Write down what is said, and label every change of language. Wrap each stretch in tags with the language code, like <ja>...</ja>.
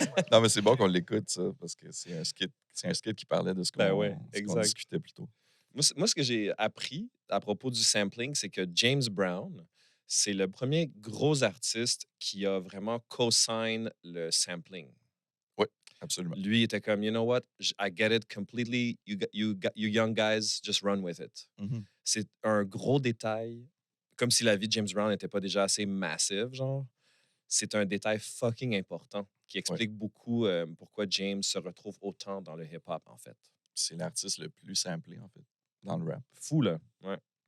<fr>Non, mais c'est bon qu'on l'écoute, ça, parce que c'est un skit qui parlait de ce qu'on Ben ouais, ce qu'on exact. discutait plus tôt. Moi, ce que j'ai appris à propos du sampling, c'est que James Brown, c'est le premier gros artiste qui a vraiment co-sign le sampling. Absolument. Lui il était comme,</fr> <en>you know what, I get it completely. You young guys, just run with it. Mhm.</en> <fr>C'est un gros détail, comme si la vie de James Brown n'était pas déjà assez massive, genre. C'est un détail fucking important qui explique beaucoup pourquoi James se retrouve autant dans le hip-hop, en fait. C'est l'artiste le plus samplé, en fait, dans le rap. Fou, là. Ouais.</fr>